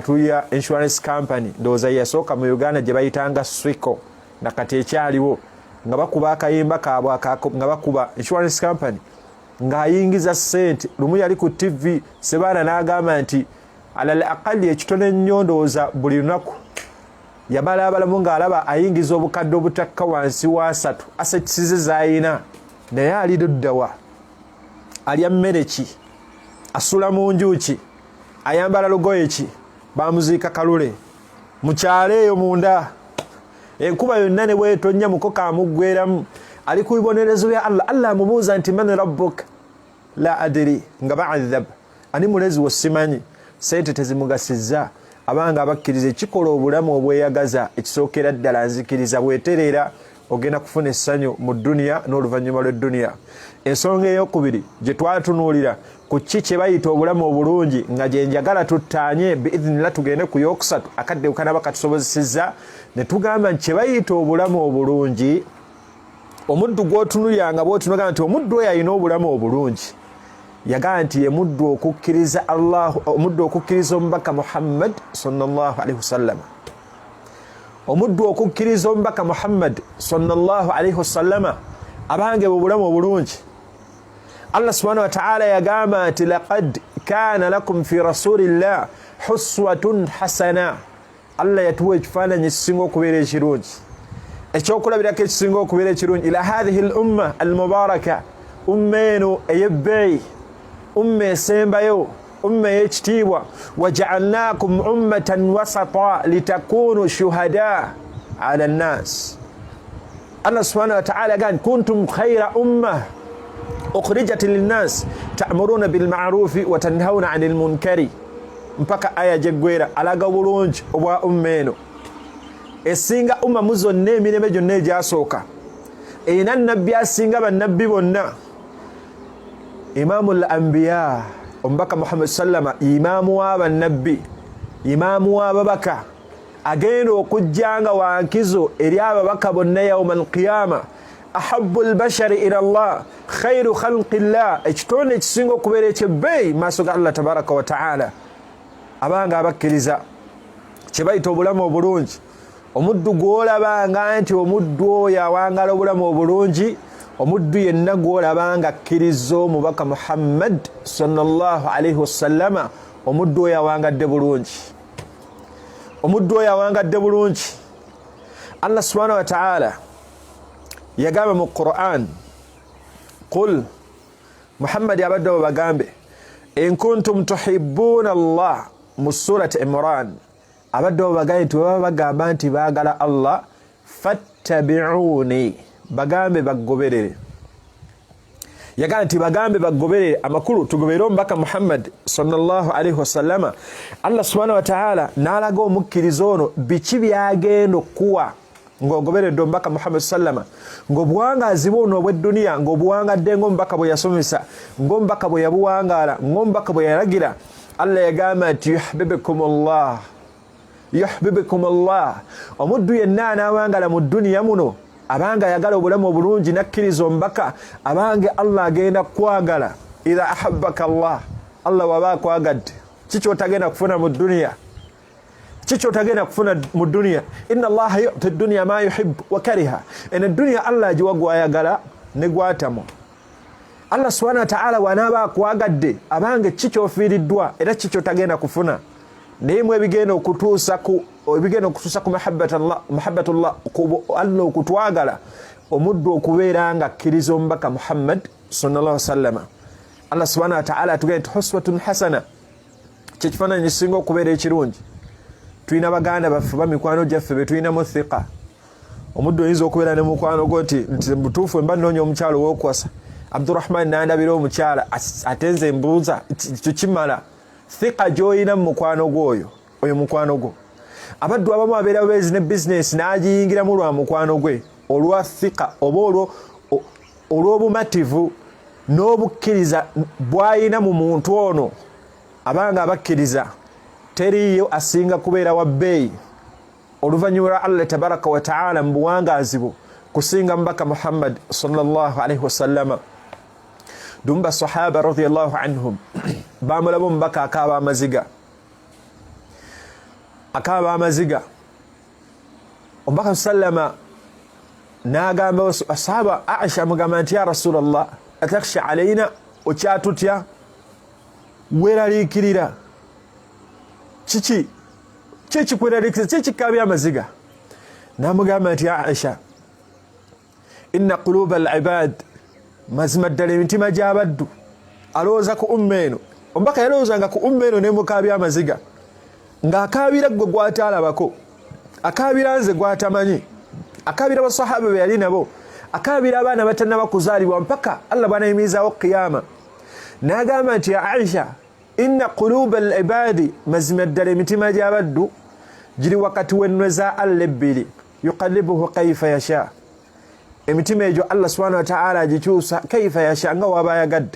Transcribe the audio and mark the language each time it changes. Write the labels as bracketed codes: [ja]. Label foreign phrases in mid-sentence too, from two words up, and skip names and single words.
[lg] tulya [en] insurance company [lg] ndowooza yasooka mu Uganda gye bayitanga Swico nakati ekyaliwo nga bakuba akayimba kaabwe nga bakuba [en] insurance company [lg] ng'ayingiza ssente lumu yali ku TV sebaana n'agamba nti alal aqali ekitone ennyo ndowooza buli lunaku yamala abalamu ng'alaba ayingiza obukadde obutakka wansi wa 3 assets ze z'ayina naye ali duddawa alya mmere ki asula mu nju ki ayambala lugoye ki bamuziika kalule mu kyalo eyo munda enkuba yonna ne bwetonnya mukoka amuggweramu ali ku bibonerezo bya Allah amubuuza nti [ar] من ربك لا أدري [lg] nga ba'adhab ani mulezi wo simanyi sente tezimugasizza abanga abakkiriza ekikola obulamu obweyagaza ekisookera ddala nzikiriza bwetereera ogenda kufuna essanyu mu dduniya n'oluvannyuma lw'edduniya ensonga ey'okubiri gye twatunuulira ku ki kye bayita obulamu obulungi nga gye njagala tuttaanye biidhinillah tugende ku yokusatu akadde kanaba katusobozesezza ne tugamba nti kye bayita obulamu obulungi omuddu gw'otunuliranga bw'otunagamba nti omuddu oyo alina obulamu obulungi yagamba nti ye muddu okukkiriza Allah omuddu okukkiriza omubaka Muhammad [ar] صلى الله عليه وسلم [lg] omuddu okukkiriza omubaka Muhammad [ar] صلى الله عليه وسلم [lg] abange obulamu obulungi [ar] الله سبحانه و [lg] ta'ala yagamba nti [ar] لقد كان لكم في رسول الله أسوة حسنة [lg] Allah yatuwa ekifaananyi ekisinga okubeera ekirungi ekyokulabirako ekisinga okubeera ekirungi [ar] إلى هذه الأمة المباركة [lg] umma eno ey'ebbeeyi umma esembayo umma yekitiibwa [ar] وجعلناكم أمة وسطا لتكونوا شهداء على الناس. الله سبحانه وتعالى كنتم خير أمة أخرجت للناس تأمرون بالمعروف وتنهون عن المنكر [lg] mpaka aya jeggwera alaga bulungi obwa umma eno esinga umma muzonna emirembe gyonna egyasooka erina nabbi asinga bannabbi bonna [ar] إمام الأنبياء [lg] omubaka Muhammad sallama imaamu w'abannabbi imaamu w'ababaka agenda okujjanga wankizo eri ababaka bonna [ar] يوم القيامة أحب البشر إلى الله خير خلق الله [lg] ekitonde ekisinga okubeera ekyebbeeyi maaso ga Allah [ar] تبارك وتعالى [lg] abanga abakkiriza kyebayita obulamu obulungi omuddu gw'olabanga nti omuddu oyo awangala obulamu obulungi omuddu yenna gw'olabanga akkiriza omubaka Muhammad [ar] صلى الله عليه وسلم [lg] omuddu oyo awangadde bulungi omuddu oyo awangadde bulungi. [ar] الله سبحانه وتعالى [lg] yagamba mu Qur'an qul Muhammad abadde bagambe [ar] إن كنتم تحبون الله [lg] mu surati Imran abadde bagambe nti baba bagamba nti baagala Allah fattabi'uni bagambe bagoberere yagamba nti bagambe bagoberere amakulu tugoberere omubaka Muhammad [ar] صلى الله عليه وسلم. الله سبحانه وتعالى [lg] n'alaga omukkiriza ono biki byagenda okuwa ng'ogoberedde omubaka Muhammad sallama ng'obuwangaazi buno obw'edduniya ng'obuwangadde ng'omubaka bwe yasomesa ng'omubaka bwe yabuwangaala ng'omubaka bwe yalagira. Allah yagamba nti [ar] يحببكم الله [lg] omuddu yenna anaawangala mu dduniya muno abanga ayagala obulamu obulungi nakkiriza omubaka abange Allah agenda kwagala. [ar] إذا أحبك الله [lg] waba akwagadde kiki otagenda kufuna mu dduniya kiki otagenda kufuna mu dduniya [ar] إن الله يعطي الدنيا من يحب و كره [lg] ena dduniya Allah agiwa gwayagala ne gwatamu. [ar] الله سبحانه وتعالى [lg] wanaaba akwagadde abange kiki ofiiriddwa era kiki otagenda kufuna naye mu ebigenda okutuusa ku mahabbatullah Allah okutwagala omuddu okubeera nga akkiriza omubaka Muhammad [ar] صلى الله عليه وسلم. الله سبحانه وتعالى [lg] atugenda nti [ar] أسوة حسنة [lg] kyekifaananyi ekisinga okubeera ekirungi. Tulina baganda baffe bamikwano gyaffe be tulinamu thiqa. Omuddu oyinza okubeera ne mukwano gwo nti butuufu mba nnoonya omukyalo w'okuwasa Abdurrahman nandabira omukyala atenze mbuuza tukimala thiqa gy'olina mu mukwano gwo oyo mukwano gwo. Abaddu abamu abeera bezi ne bizinesi n'agiyingiramu lwa mukwano gwe olwa thiqa oba olw'obumativu n'obukkiriza bw'ayina mu muntu ono abanga abakkiriza teriyo asinga kubeera wa bbeeyi oluvannyuma lwa Allah [ar] تبارك وتعالى [lg] mu buwangaazi bwo kusinga mubaka Muhammad [ar] صلى الله عليه وسلم. [lg] Dumba sahaba [ar] رضي الله عنهم [lg] bamulaba omubaka akaaba amaziga omubaka sallama n'agamba asahaba Aisha amugamba nti [ar] يا رسول الله أتخشى علينا [lg] okyatutya weeraliikirira kiki kikweraliikiriza kikikabya amaziga n'amugamba nti [ar] يا عائشة إن قلوب العباد [lg] mazima ddala emitima gy'abaddu alowooza ku umma eno omubaka yalowoozanga ku umma eno nemukabya amaziga ng'akaabira gwe gwataalabako akaabira nze gwatamanyi akaabira basahaba be yali nabo akaabira abaana batannaba kuzaalibwa mpaka Allah bw'anayimirizaawo qiyama n'agamba nti [ar] يا عائشة إن قلوب العباد [lg] mazima ddala emitima gy'abaddu giri wakati w'ennwe za Allah ebbiri [ar] يقلبها كيف يشاء [lg] emitima egyo [ar] الله سبحانه وتعالى [lg] agikyusa [ar] كيف يشاء [lg] nga waba ayagadde.